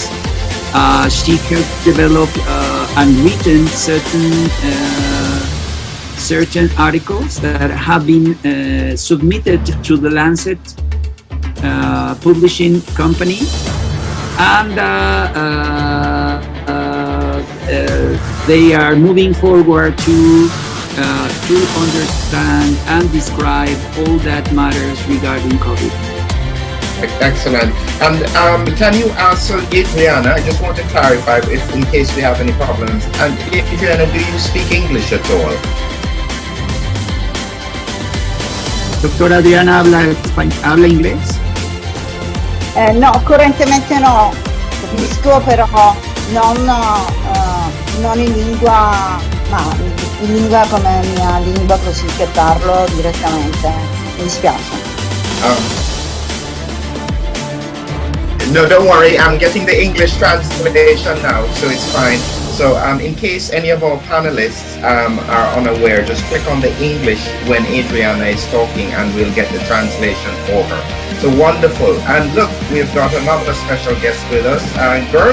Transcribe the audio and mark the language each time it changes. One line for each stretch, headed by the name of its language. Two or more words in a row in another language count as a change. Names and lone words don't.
English: She helped develop and written certain articles that have been submitted to the Lancet publishing company, and they are moving forward to understand and describe all that matters regarding COVID. Excellent. And can you answer Adriana? I just want to clarify if in case we have any problems. And Adriana, do you speak English at all?
Spanish: Doctora Adriana habla inglés?
Italian: No, correntemente no, capisco, però non in lingua, ma in lingua come mia lingua, così che parlo direttamente. Mi dispiace.
English: No, don't worry. I'm getting the English translation now, so it's fine. So in case any of our panelists are unaware, just click on the English when Adriana is talking and we'll get the translation for her. So wonderful. And look, we've got another special guest with us, Gert.